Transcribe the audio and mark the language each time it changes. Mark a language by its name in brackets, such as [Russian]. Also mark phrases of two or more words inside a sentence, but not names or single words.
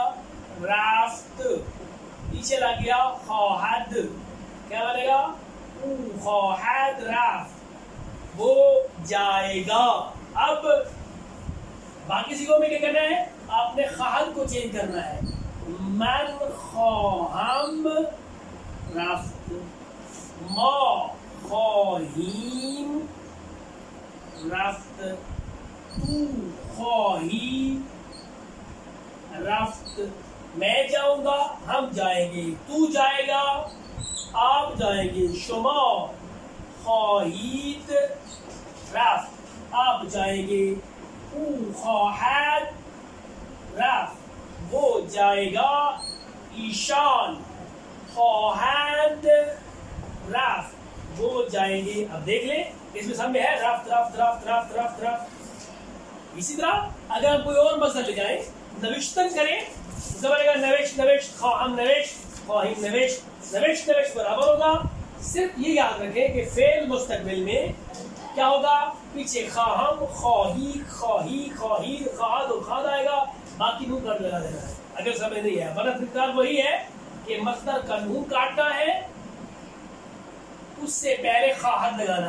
[Persian] رافت. [Urdu] پیچھے لگ گیا خواہد، کیا بنے گا؟ [Persian] او خواہد رافت. [Urdu] وہ جائے گا. اب باقی صیغوں میں کیا کرنا ہے؟ آپ نے خواہد کو چینج کرنا ہے. [Persian] من خواہم رفت. ما خواہیم رفت. تو خواہی رفت. [Urdu] میں جاؤں گا، ہم جائیں گے. تو جائے گا، آپ جائیں گے. [Persian] شما خواہید رفت. [Urdu] آپ جائیں گے. [Persian] او خواہد رفت. [Urdu] وہ جائے گا. [Persian] ایشان خواہند رفت. [Urdu] وہ جائیں گے. اب دیکھ لیں اس میں سب میں ہے [Persian] رفت رفت رفت رفت رفت رفت. [Urdu] اسی طرح اگر ہم کوئی اور مصدر لے جائیں، نوشتن کریں، زبر کا [Persian] نوشت نوشت، خواہم نوشت، خواہیم نوشت، نوشت نوشت [Urdu] برابر ہوگا. صرف یہ یاد رکھیں کہ فعل مستقبل میں کیا ہوگا؟ پیچھے [Persian] خواہم، خواہی، خواہی، خواہید، خواہد [Urdu] اور خواہد آئے گا. باقی نون کاٹ لگا دینا ہے اگر سمجھ نہیں ہے. ورنہ فکر وہی ہے کہ مصدر کا نون کاٹنا ہے، اس سے پہلے خواہد لگانا ہے.